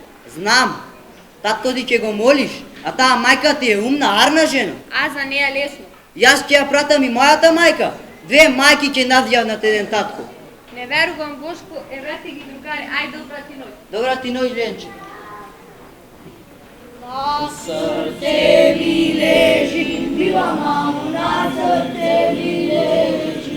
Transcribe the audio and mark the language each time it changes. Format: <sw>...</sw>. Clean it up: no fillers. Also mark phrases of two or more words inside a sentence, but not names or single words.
<mk>Знам, татко ти ќе го молиш, а таа мајка ти е умна, арна жена. А за неа лесно. Јас ќе ја пратам и мојата мајка. Две мајки ќе надјавнат еден татко. Не верувам, Бошко, еврати ги другари, ајде добра ти ноќ. Добра ти ноќ, Ленче.</mk> <sr>Na srce mi leži, bila mamu, na srce mi leži.</sr>